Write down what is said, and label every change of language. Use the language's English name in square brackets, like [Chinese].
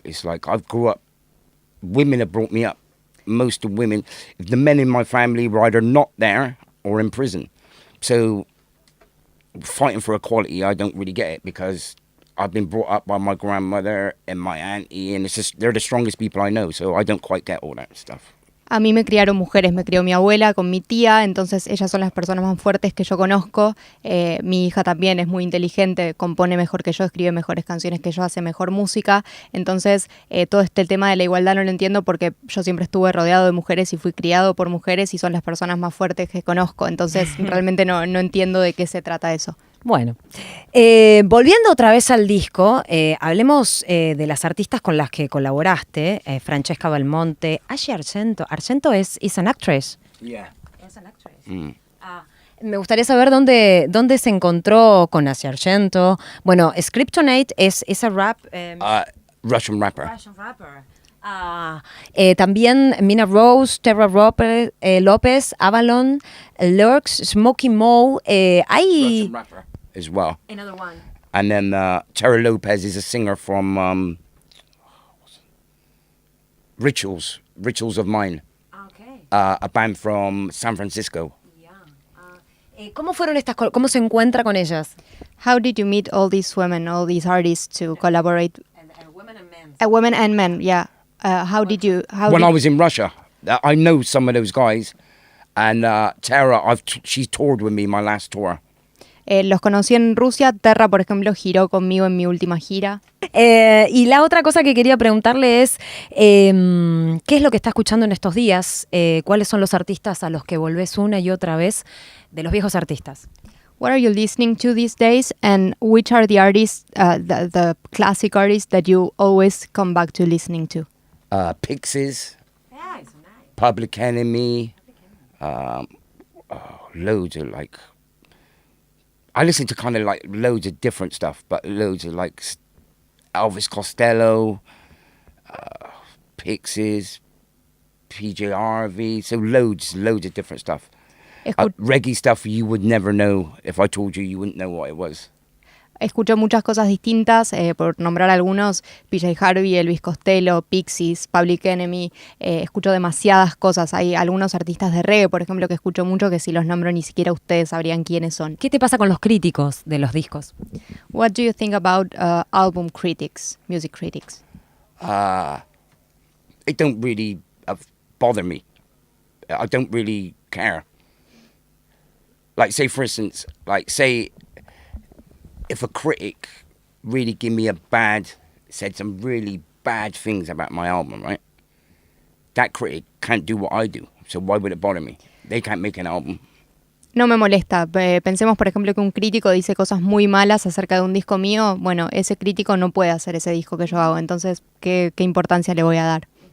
[English] It's like, I've grew up, women have brought me up. Most of women, the men in my family were either not there or in prison. So fighting for equality, I don't really get it, because I've been brought up by my grandmother and my auntie, and it's just, they're the strongest people I know, so I don't quite get all that stuff. [Spanish] A mí me criaron mujeres, me crió mi abuela con mi tía, entonces ellas son las personas más fuertes que yo conozco. Mi hija también es muy inteligente, compone mejor que yo, escribe mejores canciones que yo, hace mejor música. Entonces todo el tema de la igualdad no lo entiendo, porque yo siempre estuve rodeado de mujeres y fui criado por mujeres y son las personas más fuertes que conozco. Entonces realmente no entiendo de qué se trata eso. Bueno, volviendo otra vez al disco, hablemos de las artistas con las que colaboraste, Francesca Belmonte, Ashley Argento. [English] Argento is an actress. Yeah. [Spanish] Es [English] an actress. [Spanish] Me gustaría saber dónde se encontró con Ashley Argento. Bueno, Scriptonate es a rap. [English] Russian rapper. Russian rapper. [Spanish] También Mina Rose, Terra Lopez, Avalon, Lurks, Smokey Mo. [English] Russian rapper as well. Another one. And then Terra Lopez is a singer from Rituals of Mine. Okay. A band from San Francisco. Yeah. [Spanish] ¿Cómo fueron cómo se encuentra con ellas? [English] How did you meet all these women, all these artists to collaborate? Women and men, yeah. How did you? When I was in Russia, I know some of those guys, and Tara, she's toured with me my last tour. [Spanish] Los conocí en Rusia. Terra, por ejemplo, giró conmigo en mi última gira. Y la otra cosa que quería preguntarle es, ¿qué es lo que está escuchando en estos días? ¿Cuáles son los artistas a los que volvés una y otra vez de los viejos artistas? [English] What are you listening to these days, and which are the artists, the classic artists that you always come back to listening to? Pixies, Public Enemy, loads of like. I listen to kind of like loads of different stuff, but loads of like Elvis Costello, Pixies, PJ Harvey, so loads of different stuff. Reggae stuff you would never know. If I told you, you wouldn't know what it was. [Spanish] Escucho muchas cosas distintas, por nombrar algunos, PJ Harvey, Elvis Costello, Pixies, Public Enemy, escucho demasiadas cosas. Hay algunos artistas de reggae, por ejemplo, que escucho mucho, que si los nombro ni siquiera ustedes sabrían quiénes son. ¿Qué te pasa con los críticos de los discos? [English] What do you think about album critics, music critics? It don't really bother me. I don't really care. Like, say, for instance, if a critic really said some really bad things about my album, right? That critic can't do what I do, so why would it bother me? They can't make an album. [Spanish] No me molesta. Pensemos, por ejemplo, que un crítico dice cosas muy malas acerca de un disco mío. Bueno, ese crítico no puede hacer ese disco que yo hago, entonces, ¿qué importancia le voy a dar?